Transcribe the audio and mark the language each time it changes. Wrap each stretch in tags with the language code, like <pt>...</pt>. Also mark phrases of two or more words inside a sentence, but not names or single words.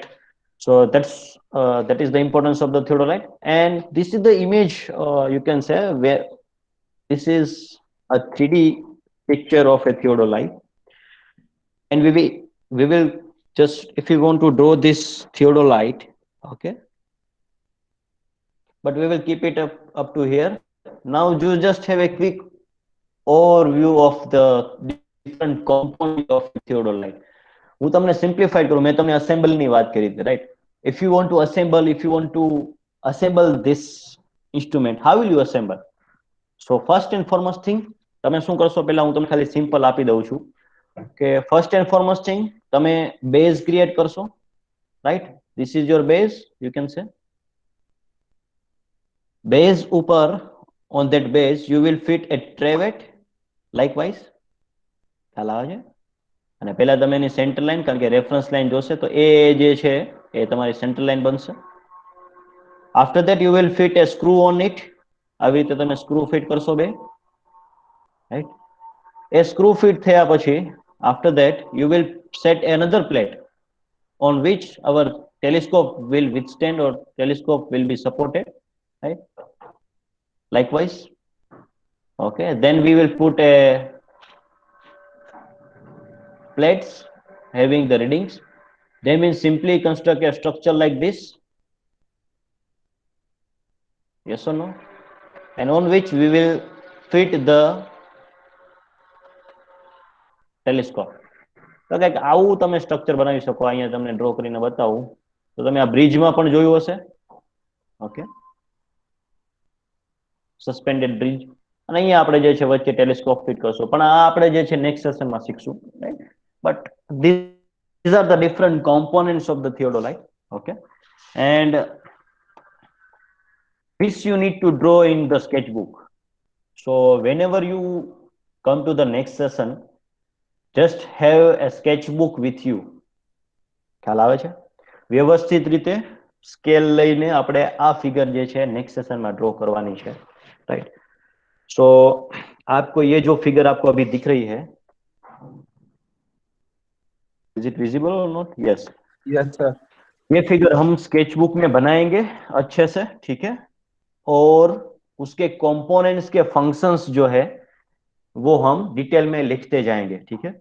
<en>So that is the importance of the theodolite, and this is the image, you can say, where this is a 3D picture of a theodolite, and we will just, if you want to draw this theodolite, okay, but we will keep it up to here. Now you just have a quick overview of the different components of theodolite.</en> <gu>હું તમને સિમ્પ્લિફાઈડ કરું, મેં તમને અસેમ્બલ ની વાત કરી હતી, રાઈટ?</gu> <en>If you want to assemble this instrument, how will you assemble? So first and foremost thing,</en> <gu>તમે શું કરશો, પહેલા હું તમને ખાલી સિમ્પલ આપી દઉં છું કે</gu> <en>first and foremost thing,</en> <gu>તમે</gu> <en>base create</en> <gu>કરશો, રાઈટ?</gu> <en>This is your base, you can say. Base ઉપર, on that base you will fit a trivet likewise.</en> <gu>ખ્યાલ આવે છે? અને પહેલા તમે એની</gu> <en>center line,</en> <gu>કારણ કે</gu> <en>reference line</en> <gu>જોશે તો એ જે છે એ તમારી</gu> <en>center line</en> <gu>બનશે.</gu> <en>After that you will fit a screw on it.</en> <gu>આવી રીતે તમે</gu> <en>screw fit</en> <gu>કરશો બે, રાઈટ?</gu> <en>A screw fit</en> <gu>થયા પછી,</gu> <en>after that you will set another plate on which our telescope will withstand, or telescope will be supported, right? Likewise, okay, then we will put a plates having the readings. Then we simply construct a structure like this, yes or no, and on which we will fit the telescope.</en> <gu>તો કંઈક આવું તમે સ્ટ્રક્ચર બનાવી શકો. અહીંયા તમને ડ્રો કરીને બતાવું તો તમે આ બ્રિજમાં પણ જોયું હશે, ઓકે,</gu> <en>suspended bridge,</en> <gu>અને અહીંયા આપણે જે છે વચ્ચે ટેલિસ્કોપ ફિટ કરશું, પણ આ આપણે જે છે</gu> <en>next sessionમાં</en> <gu>શીખશું, રાઈટ?</gu> <en>બટ these are the different components of the theodolite, okay, and which you need to draw in the sketchbook. So whenever you come to the next session, just have a sketchbook with you.</en> <gu>ખ્યાલ આવે છે? વ્યવસ્થિત રીતે સ્કેલ લઈને આપણે આ ફિગર જે છે</gu> <en>next sessionમાં</en> <gu>ડ્રો કરવાની છે,</gu> <hi>राइट? सो आपको ये जो फिगर आपको अभी दिख रही है,</hi> <en>is it visible</en> <hi>और नॉट?</hi> <en>यस, yes sir.</en> <hi>ये फिगर हम स्केचबुक में बनाएंगे अच्छे से, ठीक है? और उसके कंपोनेंट्स के फंक्शंस जो है वो हम डिटेल में लिखते जाएंगे, ठीक है।</hi>